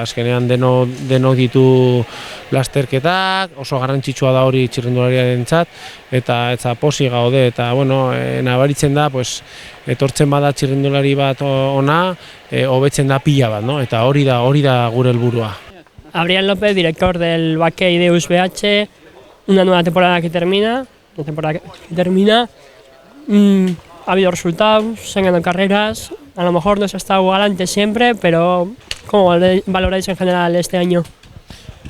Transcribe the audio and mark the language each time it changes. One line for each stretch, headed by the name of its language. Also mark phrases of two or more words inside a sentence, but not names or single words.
Basque: Azkenean denok ditu lasterketak, oso garrantzitsua da hori txirrindulariarentzat, eta pozik gaude, eta bueno, nabaritzen da, etortzen bada txirrindulari bat ona, hobetzen da pila bat, no? Eta hori da gure helburua.
Spanish: Adrián López, director del Bakey de USBH, una nueva temporada que termina, ha habido resultados, se han ganado carreras, a lo mejor no se ha estado galante siempre, pero ¿cómo valoráis en general este año?